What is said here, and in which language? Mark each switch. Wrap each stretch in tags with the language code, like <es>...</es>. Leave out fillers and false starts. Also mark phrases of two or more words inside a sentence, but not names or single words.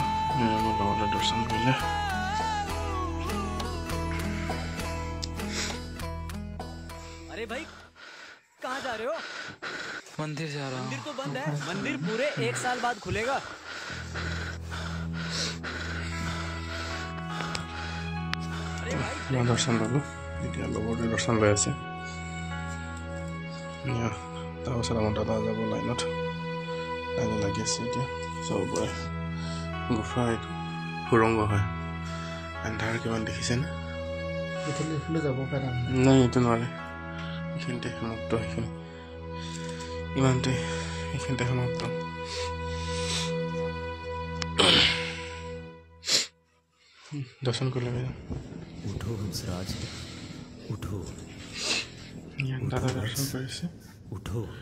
<as>মোৰ লগতে দৰ্শন কৰিলে।</as> <hi>अरे भाई कहाँ जा रहे हो? मंदिर जा रहा हूँ। मंदिर तो बंद है। मंदिर पूरे 1 साल बाद खुलेगा।</hi> <as>মই দৰ্শন ল'লোঁ, এতিয়া লগৰটোৱে দৰ্শন লৈ আছে। তাৰপাছত আমাৰ দাদা যাব লাইনত লাগি আছে। এতিয়া চাব পাৰে গুফা, এইটো সুৰংগ হয়। এন্ধাৰ কিমান দেখিছেনে? যাব পাৰে নাই, এইটো নোৱাৰে। এইখিনিতে সমাপ্ত, সেইখিনি ইমানতে, এইখিনিতে সমাপ্ত। দৰ্শন কৰিলে</as> <hi>उठो हंसराज, उठो।</hi> <as>দাদা দৰ্শন কৰিছে।</as> <hi>उठो।</hi>